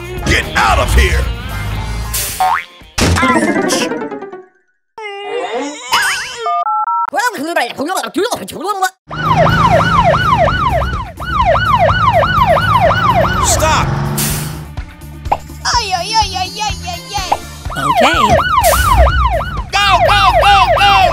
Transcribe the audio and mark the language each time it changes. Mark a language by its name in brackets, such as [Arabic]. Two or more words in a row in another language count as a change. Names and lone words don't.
[English] Get out of here! Stop! Ay, ay, ay, ay, ay, ay, ay. Okay. Go, go, go, go!